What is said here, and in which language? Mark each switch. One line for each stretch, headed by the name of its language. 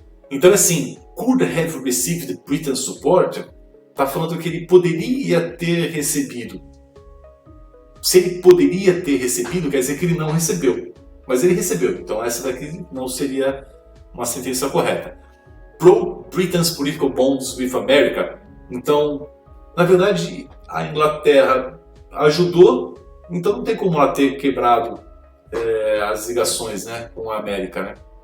Portuguese: Então, assim,
English: could have received Britain's support,
Portuguese: está falando que ele poderia ter recebido. Se ele poderia ter recebido, quer dizer que ele não recebeu. Mas ele recebeu, então essa daqui não seria uma sentença correta.
English: Pro Britain's political bonds with America.
Portuguese: Então, na verdade, a Inglaterra ajudou, então não tem como ela ter quebrado as ligações, né, com a América, né?